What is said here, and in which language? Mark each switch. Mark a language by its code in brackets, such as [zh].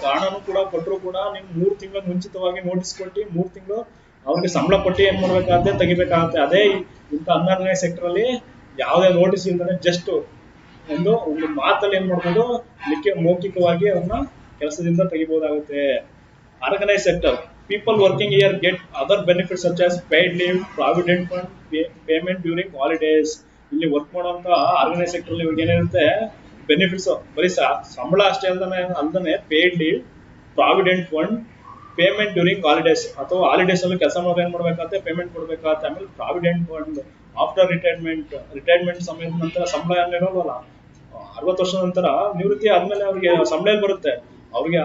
[kn] ಕಾರಣನೂ ಕೂಡ ಕೊಟ್ಟರು ಕೂಡ ನೀವು 3 ತಿಂಗಳ ಮುಂಚಿತವಾಗಿ ನೋಟಿಸ್ ಕೊಟ್ಟು 3 ತಿಂಗಳು ಅವ್ರಿಗೆ ಸಂಬಳ ಕೊಟ್ಟು ಏನ್ ಮಾಡ್ಬೇಕಾಗತ್ತೆ, ತೆಗಿಬೇಕಾಗತ್ತೆ. ಅದೇ ಇಂಥ 16ನೇ ಸೆಕ್ಟರ್ ಅಲ್ಲಿ ಯಾವುದೇ ನೋಟಿಸ್ ಇಲ್ದಾನೆ ಜಸ್ಟ್ ಒಂದು ಮಾತಲ್ಲಿ ಏನ್ ಮಾಡ್ಬೋದು, ಮೌಖಿಕವಾಗಿ ಅವ್ರನ್ನ ಕೆಲಸದಿಂದ ತೆಗಿಬಹುದಾಗುತ್ತೆ. [en] Organise sector people working here get other benefits such as paid leave, provident fund, payment during holidays. [kn] ಇಲ್ಲಿ ವರ್ಕ್ ಮಾಡುವಂತ ಆರ್ಗನೈಸ್ ಸೆಕ್ಟರ್ ಅಲ್ಲಿ ಇವಾಗ ಏನಿರುತ್ತೆ ಬೆನಿಫಿಟ್ಸ್, ಬರೀ ಸಂಬಳ ಅಷ್ಟೇ ಅಲ್ದನೆ paid leave, provident fund, payment during holidays, ಅಥವಾ ಹಾಲಿಡೇಸ್ ಅಲ್ಲಿ ಕೆಲಸ ಮಾಡೋದು ಏನ್ ಮಾಡ್ಬೇಕಾಗತ್ತೆ, ಪೇಮೆಂಟ್ ಕೊಡ್ಬೇಕಾಗತ್ತೆ. ಆಮೇಲೆ ಪ್ರಾವಿಡೆಂಟ್ ಫಂಡ್ [en] after retirement [kn] ಸಮಯದ ನಂತರ ಸಂಬಳ ಏನಿರೋಲ್ಲ, 60 ವರ್ಷದ ನಂತರ ನಿವೃತ್ತಿ ಆದ್ಮೇಲೆ ಅವ್ರಿಗೆ ಸಂಬಳ ಬರುತ್ತೆ ಅವ್ರಿಗೆ.